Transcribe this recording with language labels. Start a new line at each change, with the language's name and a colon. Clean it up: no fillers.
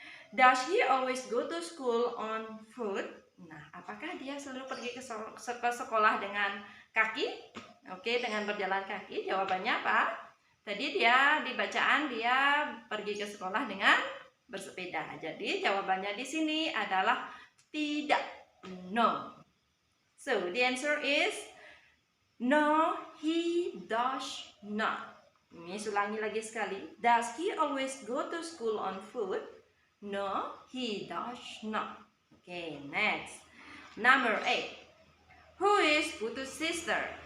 English: Does he always go to school on foot?
Indonesian: Nah, apakah dia selalu pergi ke sekolah dengan kaki? Oke, dengan berjalan kaki. Jawabannya apa? Tadi dia di bacaan dia pergi ke sekolah dengan bersepeda. Jadi jawabannya di sini adalah tidak,
English: no. So the answer is no, he does not.
Indonesian: Ini ulangi lagi sekali.
English: Does he always go to school on foot? No, he does not. Okay, next. Number 8. Who is Putu's sister?